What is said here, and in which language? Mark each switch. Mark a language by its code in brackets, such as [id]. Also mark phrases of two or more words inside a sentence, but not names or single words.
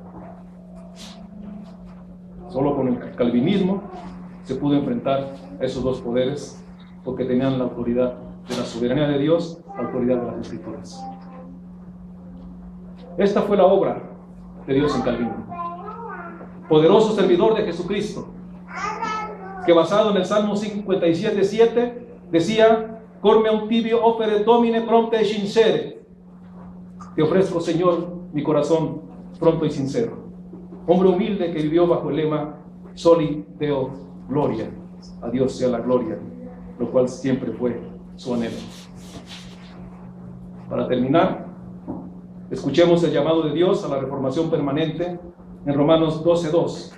[es] Solo con el calvinismo se pudo enfrentar a esos dos poderes, porque tenían la autoridad de la soberanía de Dios, la autoridad de las Escrituras. Esta fue la obra de Dios en Calvino. Poderoso servidor de Jesucristo, que basado en el Salmo 57:7 decía: [la] Cor meum tibio opere Domine prompte sincere. [es] Te ofrezco, Señor, mi corazón pronto y sincero. Hombre humilde que vivió bajo el lema [la] Soli Deo Gloria. [es] A Dios sea la gloria, lo cual siempre fue su anhelo. Para terminar, escuchemos el llamado de Dios a la reformación permanente en Romanos 12:2.